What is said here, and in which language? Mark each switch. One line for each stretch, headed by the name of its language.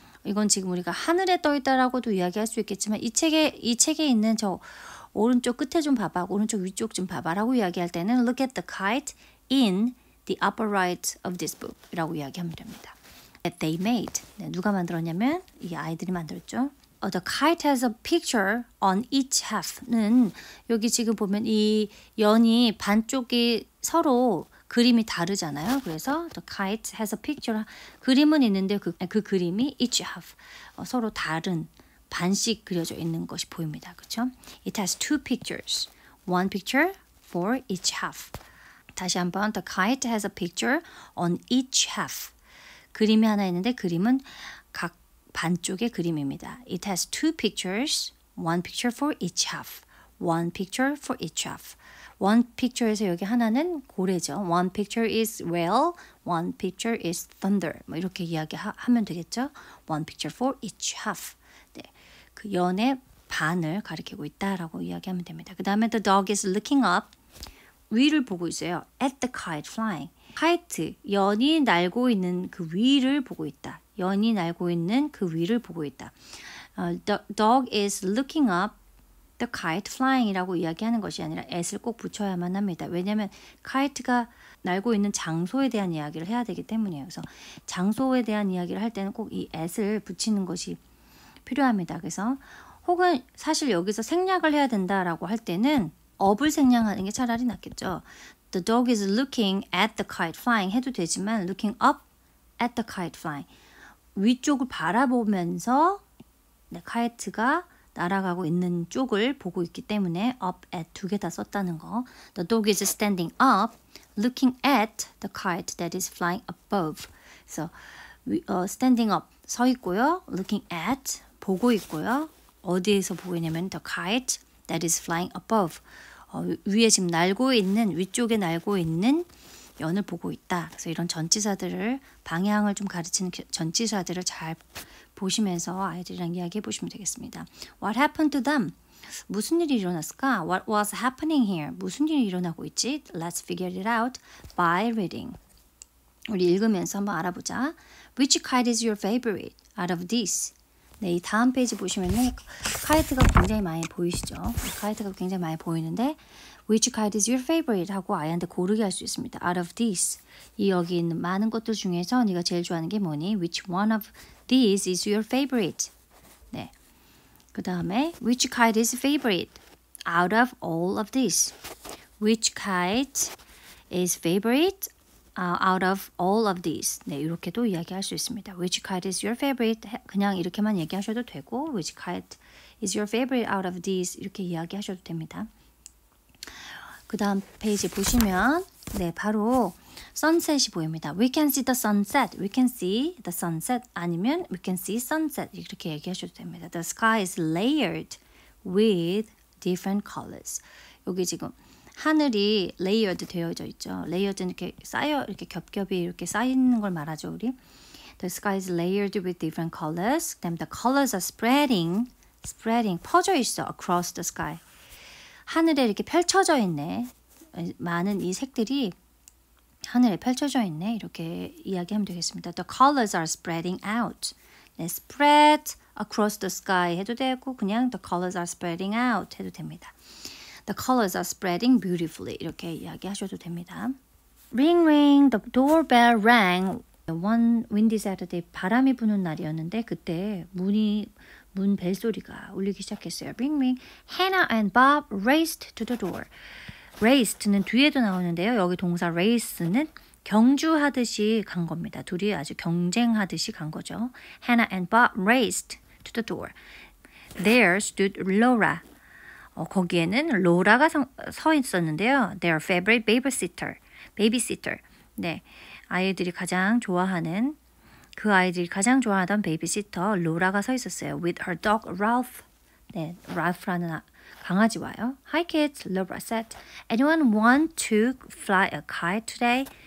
Korean: 이건 지금 우리가 하늘에 떠 있다라고도 이야기할 수 있겠지만 이 책에 있는 저 오른쪽 끝에 좀 봐봐, 오른쪽 위쪽 좀 봐봐라고 이야기할 때는
English: look at the kite in the upper right of this book
Korean: 이라고 이야기하면 됩니다.
English: That they made.
Korean: 네, 누가 만들었냐면 이 아이들이 만들었죠.
English: The kite has a picture on each half
Korean: 는 여기 지금 보면 이 연이 반쪽이 서로 그림이 다르잖아요.
English: 그래서 the kite has a picture.
Korean: 그림은 있는데 그 그림이
English: each half
Korean: 서로 다른 반씩 그려져 있는 것이 보입니다. 그렇죠?
English: It has two pictures. One picture for each half.
Korean: 다시 한번
English: the kite has a picture on each half.
Korean: 그림이 하나 있는데 그림은 각 반쪽의 그림입니다.
English: It has two pictures. One picture for each half. One picture for each half. One picture
Korean: 에서 여기 하나는 고래죠.
English: One picture is whale. One picture is thunder.
Korean: 뭐 이렇게 이야기하면 되겠죠.
English: One picture for each half.
Korean: 네, 그 연의 반을 가리키고 있다라고 이야기하면 됩니다. 그 다음에
English: the dog is looking up.
Korean: 위를 보고 있어요.
English: At the kite flying.
Korean: 카이트, 연이 날고 있는 그 위를 보고 있다. 연이 날고 있는 그 위를 보고 있다.
English: The dog is looking up the kite flying
Korean: 이라고 이야기하는 것이 아니라 at을 꼭 붙여야만 합니다. 왜냐하면 카이트가 날고 있는 장소에 대한 이야기를 해야 되기 때문이에요. 그래서 장소에 대한 이야기를 할 때는 꼭 이 at을 붙이는 것이 필요합니다. 그래서 혹은 사실 여기서 생략을 해야 된다라고 할 때는 up을 생략하는 게 차라리 낫겠죠.
English: The dog is looking at the kite flying
Korean: 해도 되지만
English: looking up at the kite flying
Korean: 위쪽을 바라보면서 네, 카이트가 날아가고 있는 쪽을 보고 있기 때문에 up at 두 개 다 썼다는 거.
English: The dog is standing up, looking at the kite that is flying above.
Korean: 그래서 standing up 서 있고요, looking at 보고 있고요. 어디에서 보고 있냐면
English: the kite that is flying above.
Korean: 위에 지금 날고 있는 위쪽에 날고 있는 연을 보고 있다. 그래서 이런 전치사들을 방향을 좀 가르치는 전치사들을 잘 보시면서 아이들이랑 이야기해 보시면 되겠습니다.
English: What happened to them?
Korean: 무슨 일이 일어났을까?
English: What was happening here?
Korean: 무슨 일이 일어나고 있지?
English: Let's figure it out by reading.
Korean: 우리 읽으면서 한번 알아보자.
English: Which kite is your favorite out of these?
Korean: 네, 이 다음 페이지 보시면은 카이트가 굉장히 많이 보이시죠? 카이트가 굉장히 많이 보이는데
English: Which kite is your favorite?
Korean: 하고 아이한테 고르게 할 수 있습니다.
English: Out of these.
Korean: 이 여기 있는 많은 것들 중에서 네가 제일 좋아하는 게 뭐니?
English: Which one of these is your favorite?
Korean: 네. 그 다음에
English: Which kite is favorite? Out of all of these. Which kite is favorite? Out of all of these.
Korean: 네, 이렇게도 이야기할 수 있습니다.
English: Which kite is your favorite?
Korean: 그냥 이렇게만 얘기하셔도 되고
English: Which kite is your favorite out of these?
Korean: 이렇게 이야기하셔도 됩니다. 그 다음 페이지 보시면 네, 바로 sunset이 보입니다.
English: We can see the sunset. We can see the sunset.
Korean: 아니면
English: we can see sunset.
Korean: 이렇게 얘기하셔도 됩니다.
English: The sky is layered with different colors.
Korean: 여기 지금 하늘이 레이어드 되어져 있죠. 레이어드는 이렇게 쌓여 이렇게 겹겹이 이렇게 쌓이는 걸 말하죠, 우리.
English: The sky is layered with different colors. 그다음에 the colors are spreading
Korean: 퍼져 있어
English: across the sky.
Korean: 하늘에 이렇게 펼쳐져 있네. 많은 이 색들이 하늘에 펼쳐져 있네. 이렇게 이야기하면 되겠습니다.
English: The colors are spreading out. 네, spread across the sky
Korean: 해도 되고
English: 그냥 the colors are spreading out
Korean: 해도 됩니다.
English: The colors are spreading beautifully.
Korean: 이렇게 이야기하셔도 됩니다.
English: Ring ring, the doorbell rang. One windy Saturday,
Korean: 바람이 부는 날이었는데 그때 문 벨소리가 울리기 시작했어요.
English: Ring ring, Hannah and Bob raced to the door.
Korean: Raced는 뒤에도 나오는데요. 여기 동사 race는 경주하듯이 간 겁니다. 둘이 아주 경쟁하듯이 간 거죠.
English: Hannah and Bob raced to the door. There stood Laura.
Korean: 거기에는 로라가 서 있었는데요.
English: Their favorite babysitter.
Korean: 네, 아이들이 가장 좋아하는 그 아이들이 가장 좋아하던 베이비시터 로라가 서 있었어요.
English: With her dog Ralph.
Korean: 네, Ralph라는 강아지와요.
English: Hi kids, Laura said. Anyone want to fly a kite today?